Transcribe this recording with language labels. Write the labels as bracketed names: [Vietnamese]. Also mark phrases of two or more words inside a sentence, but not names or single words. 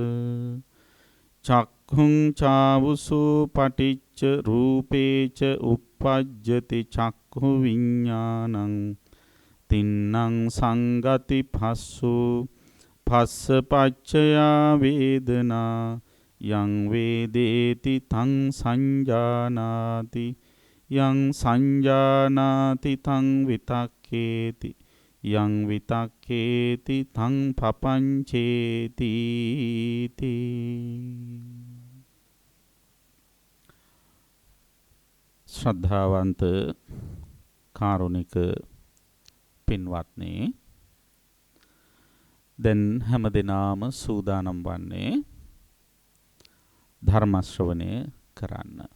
[Pali] චක්ඛුං චාවුසෝ පටිච්ච රූපේච uppajjati චක්ඛු විඤ්ඤාණං තින්නං සංගති පස්සෝ පස්ස පච්චයා වේදනා යං වේදේති තං සංජානාති යං සංජානාති තං විතක්කේති යං විතක්කේති තං පපංචේති. [Sinhala] ශ්‍රද්ධාවන්ත කාරුණික පින්වත්නි, දැන් හැමදෙනාම සූදානම් වන්නේ ධර්ම ශ්‍රවණය කරන්න.